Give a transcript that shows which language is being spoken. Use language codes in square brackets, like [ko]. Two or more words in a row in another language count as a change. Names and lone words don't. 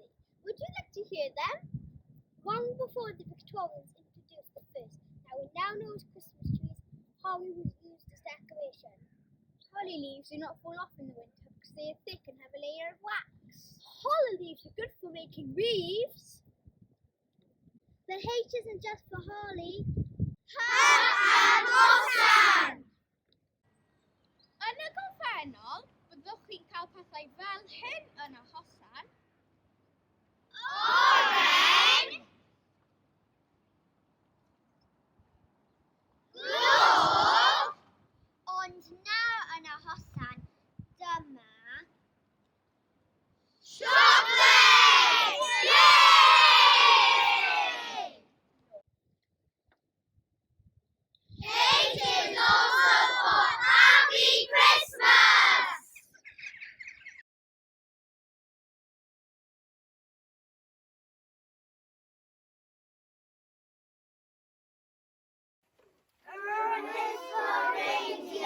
[en] Would you like to hear them? Long before the Victorians introduced the first, we now know as Christmas trees, holly was used as decoration. Holly leaves do not fall off in the winter because they are thick and have a layer of wax. Holly leaves are good for making wreaths. The H isn't just for holly. and Hosan! [cy] Yn y gorffennol, byddwch chi'n cael pethau fel hyn yn y hosan. Oren! Glwb! Ond nawr yn y hosan, dyma... Siocled! Yay! [en] It is also for Happy Christmas! Rudolph the reindeer.